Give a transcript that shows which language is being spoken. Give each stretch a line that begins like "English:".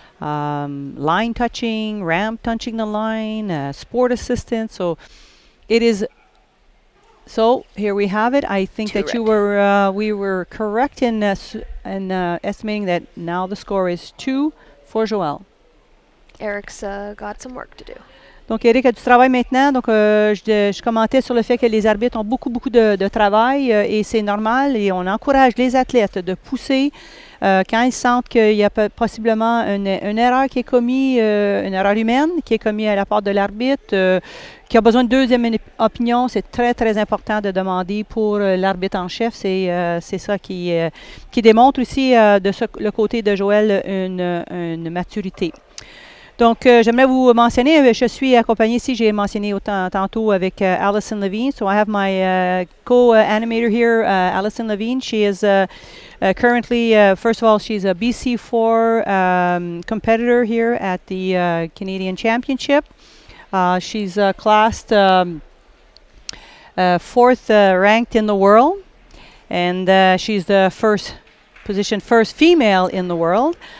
English: Line touching, ramp touching the line, sport assistant. So it is. So here we have it. I think that we were correct in estimating that now the score is 2 for Joëlle. Eric's got some work to do.
French: Donc, Eric a du travail maintenant. Donc, je commentais sur le fait que les arbitres ont beaucoup de travail et c'est normal. Et on encourage les athlètes de pousser quand ils sentent qu'il y a possiblement une erreur qui est commise, une erreur humaine qui est commise à la part de l'arbitre, qui a besoin de deuxième opinion. C'est très, très important de demander pour l'arbitre en chef. C'est ça qui démontre aussi le côté de Joëlle une maturité. Donc, j'aimerais vous mentionner, je suis accompagnée ici, j'ai mentionné tantôt avec Allison Levine.
English: So I have my co-animator here, Allison Levine. She is currently, first of all, she's a BC4 competitor here at the Canadian Championship. She's classed 4th ranked in the world, and she's the first female in the world.